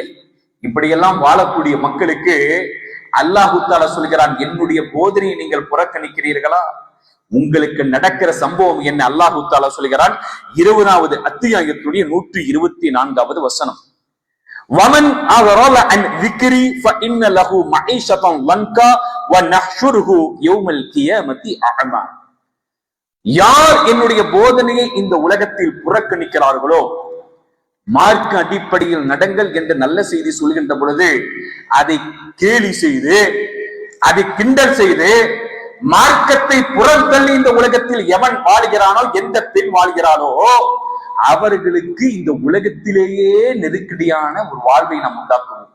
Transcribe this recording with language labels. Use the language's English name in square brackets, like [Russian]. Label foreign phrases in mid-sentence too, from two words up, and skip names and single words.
[Tamil] இப்படியெல்லாம் வாழக்கூடிய மக்களுக்கு அல்லாஹு தஆலா சொல்கிறான், என்னுடைய போதனையை நீங்கள் புறக்கணிக்கிறீர்களா? உங்களுக்கு நடக்கிற சம்பவம் என்ன? அல்லாஹு தஆலா சொல்கிறான் 20வது அத்தியாயத்துடைய 124வது வசனம், [Arabic] ومن أعرض عن ذكري فإن له معيشة ضنكا ونحشره يوم القيامة أعمى. [Tamil] யார் என்னுடைய போதனையை இந்த உலகத்தில் புறக்கணிக்கிறார்களோ, மார்க்க அடிப்படையில் நடங்கள் என்ற நல்ல செய்தி சொல்கின்ற பொழுது அதை கேலி செய்து, அதை கிண்டல் செய்து, மார்க்கத்தை புறந்தள்ளி இந்த உலகத்தில் எவன் வாழ்கிறானோ, எந்த பெண் வாழ்கிறானோ அவர்களுக்கு இந்த உலகத்திலேயே நெருக்கடியான ஒரு வாழ்வை நாம் உண்டாக்குவோம்.